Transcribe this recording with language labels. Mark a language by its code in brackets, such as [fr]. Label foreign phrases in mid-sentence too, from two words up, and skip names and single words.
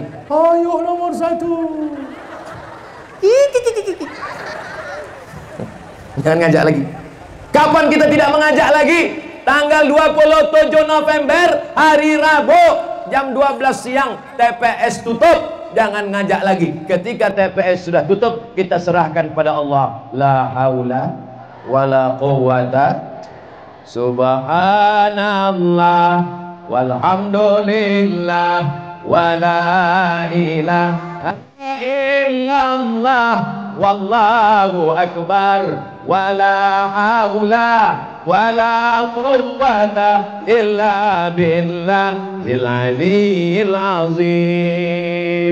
[id] Ayo nomor 1. Jangan ngajak lagi. Kapan kita tidak mengajak lagi? Tanggal 27 November hari Rabu jam 12 siang TPS tutup. Jangan ngajak lagi. Ketika TPS sudah tutup, kita serahkan pada Allah. [ar] لا حول ولا قوة. سبحان الله والحمد لله ولا إله إلا الله والله أكبر ولا حول ولا قوة إلا بالله العلي العظيم.